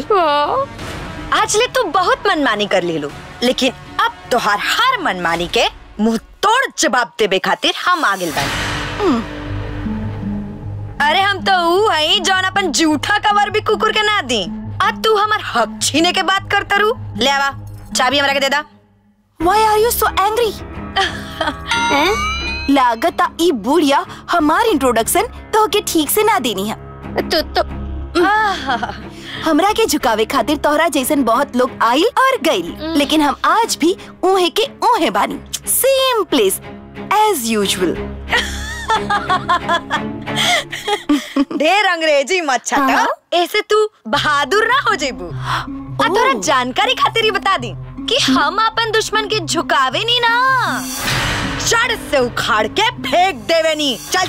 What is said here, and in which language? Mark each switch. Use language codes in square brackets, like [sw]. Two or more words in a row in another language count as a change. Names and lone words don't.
[bho] आज ले तू बहुत मनमानी कर ले लो, लेकिन अब तोहार हर मनमानी के मुंह तोड़ जवाब देवे खातिर हम आगे बानी। अरे हम तो ऊ है जौन अपन जूठा कवर भी कुकुर के ना दी। अब तू हमार हक छीने के बात करता रू। ले आवा चाबी हमरा के दे दा। [en] Why are you so angry? [bho] लागता ई बुढ़िया हमार इंट्रोडक्शन तो के ठीक से ना देनी है। तो हमरा के झुकावे खातिर तोहरा जैसन बहुत लोग आइल और गइल, लेकिन हम आज भी ऊहे के ऊहे बानी। [en] same place as usual. [bho] ढेर अंग्रेजी मत छाता। ऐसे तू बहादुर ना हो जेबू। आ तोरा जानकारी खातिर ही बता दी कि हम अपन दुश्मन के झुकावे नी ना, जड़ से उखाड़ के फेंक देवे नी।